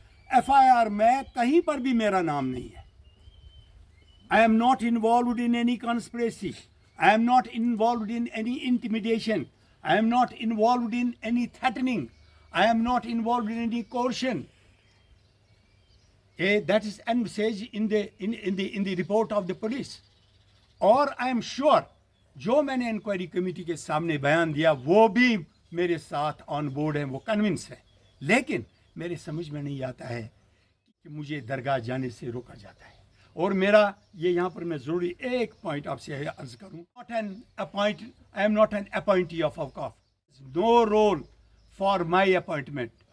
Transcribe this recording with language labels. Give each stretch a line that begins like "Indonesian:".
Hindi: FIR में कहीं पर भी मेरा नाम नहीं है।
English: I am not involved in any conspiracy, I am not involved in any intimidation, I am not involved in any threatening, I am not involved in any coercion. That is envisaged in the report of the police.
Hindi: और
English: I am sure
Hindi: जो मैंने inquiry committee के सामने बयान दिया वो भी मेरे साथ ऑन बोर्ड हैं, वो कन्विंस है। लेकिन मेरे समझ में नहीं आता है कि मुझे दरगाह जाने से रोका जाता है। और मेरा ये यहाँ पर मैं ज़रूरी एक पॉइंट आपसे अर्ज करूँ,
English: I am not an appointee of औकाफ, no role for my appointment.